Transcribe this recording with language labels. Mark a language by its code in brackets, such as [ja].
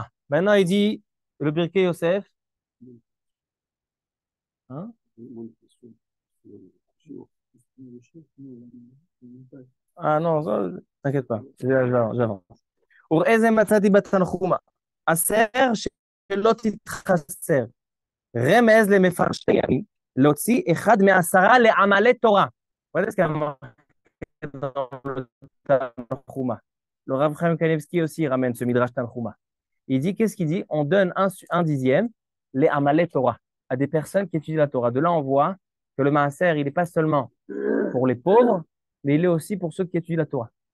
[fr] Maintenant, il dit le Birkei Yosef. Hein? Ah non, t'inquiète pas, j'avance. [he] וראה מצאתי בתנחומה, אסר שלא תתחסר, רמז למפרשי ימים, להוציא אחד מעשרה לעמלי תורה. [fr] Voilà ce qu'il y a marqué dans le Tanchuma. Le Rav Chaim Kanevski aussi ramène ce Midrash Tanchuma. Il dit, qu'est-ce qu'il dit? On donne un dixième, les amalei Torah, à des personnes qui étudient la Torah. De là, on voit que le maaser, il n'est pas seulement pour les pauvres, mais il est aussi pour ceux qui étudient la Torah.